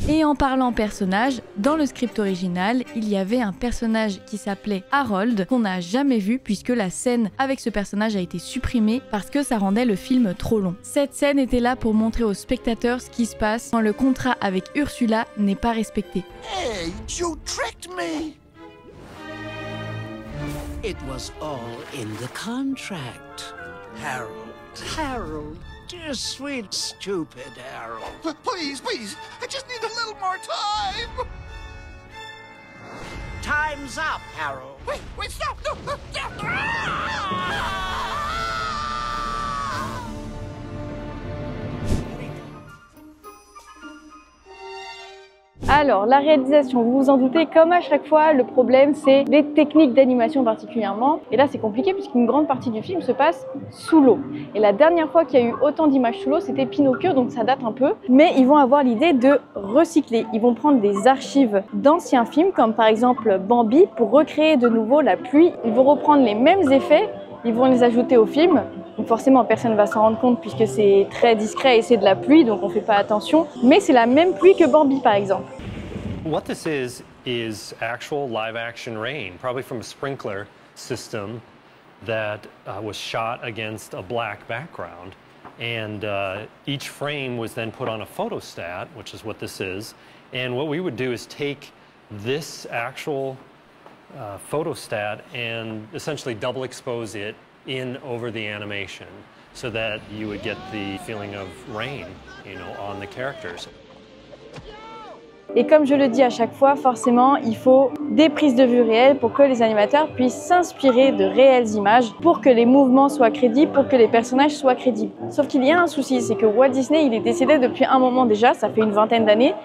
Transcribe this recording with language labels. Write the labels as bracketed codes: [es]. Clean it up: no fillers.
[fr] Et en parlant personnage, dans le script original, il y avait un personnage qui s'appelait Harold qu'on n'a jamais vu puisque la scène avec ce personnage a été supprimée parce que ça rendait le film trop long. Cette scène était là pour montrer aux spectateurs ce qui se passe quand le contrat avec Ursula n'est pas respecté. [en] Hey, you tricked me! It was all in the contract. Harold, dear sweet stupid Harold. Please, please, I just need a little more time! Time's up, Harold. Wait, stop! No, stop! [fr] Alors, la réalisation, vous vous en doutez, comme à chaque fois, le problème c'est les techniques d'animation particulièrement. Et là, c'est compliqué puisqu'une grande partie du film se passe sous l'eau. Et la dernière fois qu'il y a eu autant d'images sous l'eau, c'était Pinocchio, donc ça date un peu. Mais ils vont avoir l'idée de recycler. Ils vont prendre des archives d'anciens films, comme par exemple Bambi, pour recréer de nouveau la pluie. Ils vont reprendre les mêmes effets, ils vont les ajouter au film. Donc forcément, personne ne va s'en rendre compte puisque c'est très discret et c'est de la pluie, donc on fait pas attention. Mais c'est la même pluie que Bambi, par exemple. [en] What this is actual live-action rain, probably from a sprinkler system that was shot against a black background. And each frame was then put on a photostat, which is what this is. And what we would do is take this actual photostat and essentially double expose it in over the animation so that you would get the feeling of rain, you know, on the characters. [fr] Et comme je le dis à chaque fois, forcément, il faut des prises de vue réelles pour que les animateurs puissent s'inspirer de réelles images, pour que les mouvements soient crédibles, pour que les personnages soient crédibles. Sauf qu'il y a un souci, c'est que Walt Disney, il est décédé depuis un moment déjà, ça fait une vingtaine d'années.